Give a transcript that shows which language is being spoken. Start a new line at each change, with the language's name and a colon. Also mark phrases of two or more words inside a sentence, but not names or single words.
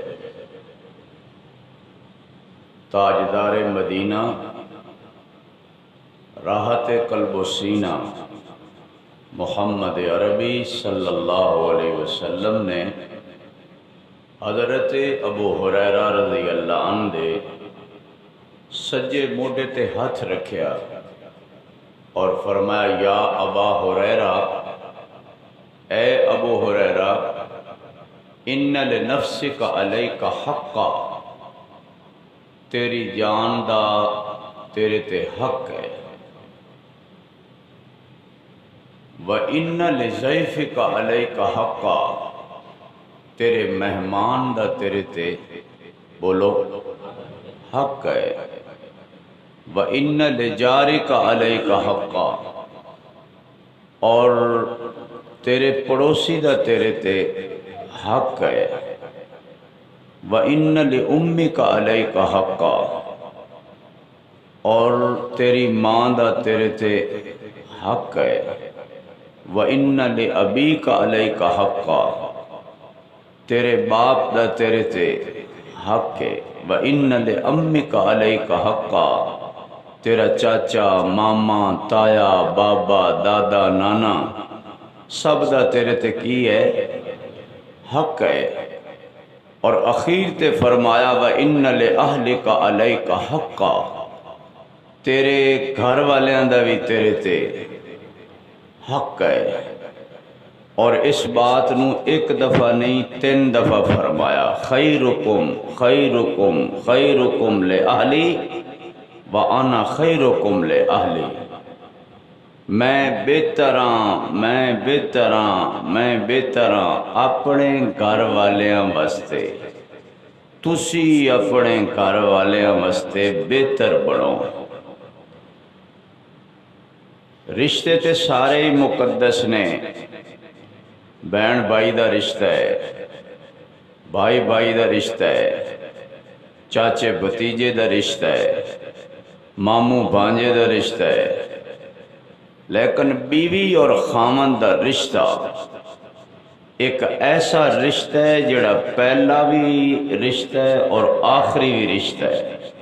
Punjabi: تاجدار مدینہ راحت قلب و سینہ محمد عربی
Arabic: صلی اللہ علیہ وسلم
Punjabi: نے حضرت ابو ہریرہ
Arabic: رضی اللہ عنہ
Punjabi: دے سجے موڈے تے ہاتھ رکھیا اور فرمایا:
Arabic: یا ابا ہریرہ،
Punjabi: اے ابو ہریرہ،
Arabic: ان لنفسک علیک حقا،
Punjabi: تیری جان دا تیرے تے حق ہے،
Arabic: وَإِنَّ لِضَيْفِكَ عَلَيْكَ حَقًّا،
Punjabi: تیرے مہمان دا تیرے تے بولو حق ہے،
Arabic: وَإِنَّ لِجَارِكَ عَلَيْكَ حَقًّا،
Punjabi: اور تیرے پڑوسی دا تیرے تے حق ہے،
Arabic: وَإِنَّ لِأُمِّكَ عَلَيْكَ حَقًّا،
Punjabi: اور تیری ماں دا تیرے تے حق ہے،
Arabic: وَإِنَّ لِأَبِيكَ عَلَيْكَ حَقًّا،
Punjabi: تیرے باپ دا تیرے تے حق ہے،
Arabic: وَإِنَّ لِأَمِّكَ عَلَيْكَ حَقًّا،
Punjabi: تیرا چاچا، ماما، تایا، بابا، دادا، نانا سب دا تیرے تے کی ہے؟ حق ہے۔ اور اخیر تے فرمایا
Arabic: وَإِنَّ لِأَهْلِكَ عَلَيْكَ حَقًّا،
Punjabi: تیرے گھر والیاں دا بھی تیرے تے حق ہے۔ اور اس بات نو ایک دفعہ نہیں 3 دفعہ فرمایا،
Arabic: خیرکم خیرکم خیرکم لِأَهْلِي وَأَنَا خَيْرُكُمْ لِأَهْلِي،
Punjabi: میں بہتر ہاں، میں بہتر ہاں، میں بہتر ہاں اپنے گھر والیاں واسطے، تسی اپنے گھر والیاں واسطے بہتر بنو۔ رشتے تے سارے ہی مقدس نے، بہن بھائی دا رشتہ ہے، بھائی بھائی دا رشتہ ہے، چاچے بھتیجے دا رشتہ ہے، ماموں بھانجے دا رشتہ ہے، لیکن بیوی اور خامن دا رشتہ ایک ایسا رشتہ ہے جڑا پہلا بھی رشتہ ہے اور آخری بھی رشتہ ہے۔